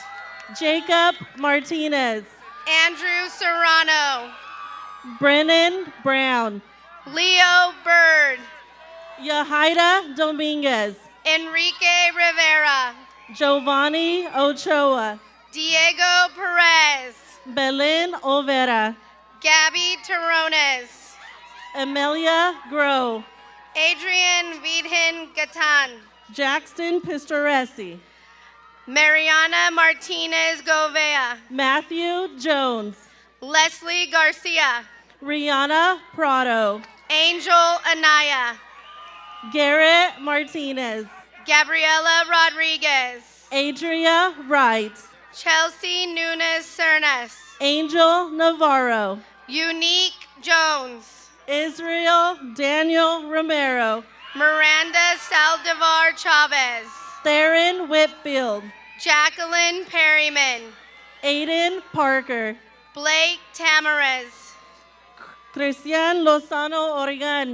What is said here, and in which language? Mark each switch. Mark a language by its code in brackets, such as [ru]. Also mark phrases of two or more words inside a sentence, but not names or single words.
[en] Jacob Martinez. Andrew Serrano. Brennan Brown. Leo Bird. Yahaira Dominguez. Enrique Rivera. Giovanni Ochoa. Diego Perez. Belen Olvera. Gabby Terrones. Amelia Grow. Adrian Vidhin Gatan. Jackson Pistoresi. Mariana Martinez Govea. Matthew Jones. Leslie Garcia. Rihanna Prado. Angel Anaya. Garrett Martinez. Gabriela Rodriguez. Adria Wright. Chelsea Nunes Cernas. Angel Navarro. Unique Jones. Israel Daniel Romero. Miranda Saldivar Chavez. Theron Whitfield. Jacqueline Perryman. Aiden Parker. Blake Tamarez. Cristian Lozano Oregon.